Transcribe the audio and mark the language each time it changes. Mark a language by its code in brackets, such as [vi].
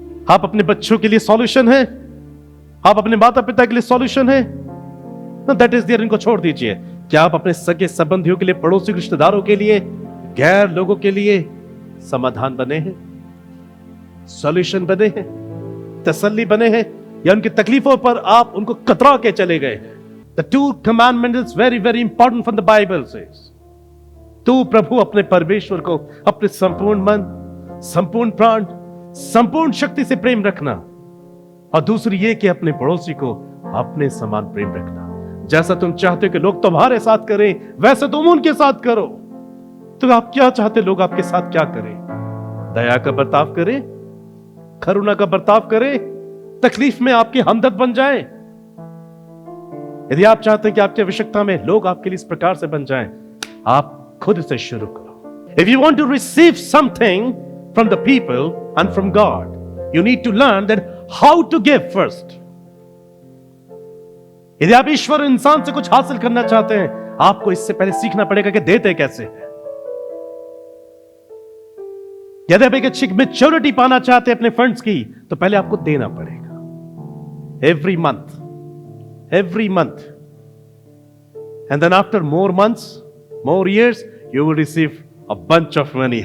[hi] आप अपने बच्चों के लिए सॉल्यूशन है, आप अपने माता पिता के लिए सॉल्यूशन है, [en] that is there, [hi] इनको छोड़ दीजिए। क्या आप अपने सगे संबंधियों के लिए, पड़ोसी रिश्तेदारों के लिए, गैर लोगों के लिए समाधान बने हैं, सॉल्यूशन बने हैं, तसल्ली बने हैं, या उनकी तकलीफों पर आप उनको कतरा के चले गए हैं? [en] The two commandments is very very important from the Bible says. [hi] तू प्रभु अपने परमेश्वर को अपने संपूर्ण मन, संपूर्ण प्राण, संपूर्ण शक्ति से प्रेम रखना, और दूसरी ये कि अपने पड़ोसी को अपने समान प्रेम रखना। जैसा तुम चाहते हो कि लोग तुम्हारे साथ करें, वैसे तुम उनके साथ करो। तो आप क्या चाहते, लोग आपके साथ क्या करें? दया का बर्ताव करें, करुणा का बर्ताव करें, तकलीफ में आपके हमदर्द बन जाएं। यदि आप चाहते हैं कि आपकी आवश्यकता में लोग आपके लिए इस प्रकार से बन जाएं, आप खुद से शुरू करो। [en] If you want to receive something from the people and from God, you need to learn that how to give first. [hi] यदि आप ईश्वर इंसान से कुछ हासिल करना चाहते हैं, आपको इससे पहले सीखना पड़ेगा कि देते कैसे हैं। यदि आप एक अच्छी मैच्योरिटी पाना चाहते हैं अपने फंड्स की, तो पहले आपको देना पड़ेगा। [en] Every month, and then after more months, more years, you will receive a bunch of money.